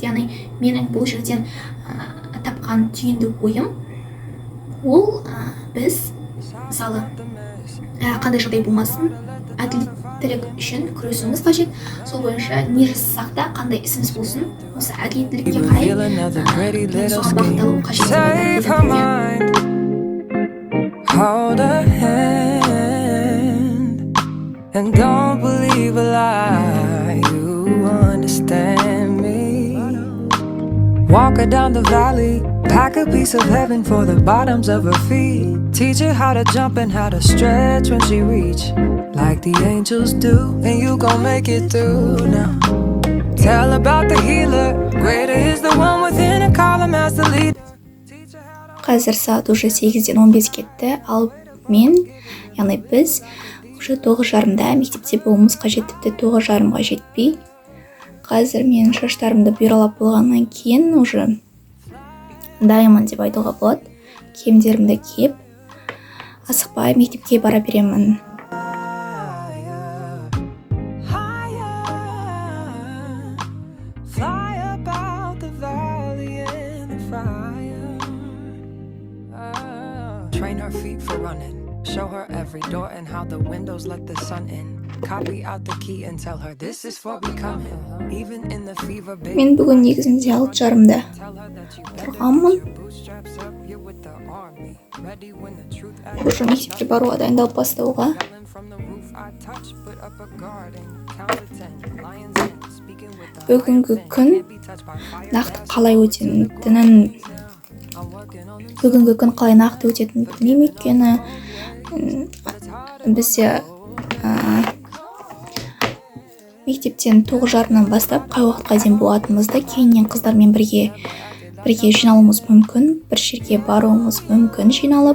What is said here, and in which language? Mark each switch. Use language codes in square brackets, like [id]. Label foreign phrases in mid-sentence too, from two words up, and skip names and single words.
[kk] Яғни менің бұл жерден тапқан түйінді ойым ол біз мысалы қандай жағдай болмасын әділеттілік үшін күресуіміз қажет. Сол бойынша не жасасақ та, қандай ісіміз болсын, осы әділеттілікке қарай соған бағытталу қажет. [en] Save her mind, hold her hand, and don't believe a lie. You understand me. Walk her down the valley, pack a piece of heaven for the bottoms of her feet. Teach her how to jump and how to stretch when she reach, like the angels do, and you gon' make it through now. Tell about the healer, greater is the one within, and call him as the leader. [kk] Қазір сағат уже 8-ден 15 кетті, ал мен, яғни біз уже 9:30-да мектепте болуымыз қажет, тіпті 9:30-ға жетпей. Қазір мен шаштарымды бұйралап болғаннан кейін уже дайынмын деп айтуға болады. Киімдерімді киіп, асықпай мектепке бара беремін. [en] Train her feet for running. Show her every door and how the windows let the sun in. Copy out the key and tell her this is for becoming. Even in the fever, baby. [kk] Мен бүгін негізінде 6:30-да тұрғанмын. Уже мектепке баруға дайындалып бастауға. Бүгінгі күн нақты қалай өтетінін білмеймін, өйткені бізде мектептен 9:30-нан бастап қай уақытқа дейін болатынымызды, кейіннен қыздармен бірге жиналуымыз мүмкін, бір жерге баруымыз мүмкін жиналып.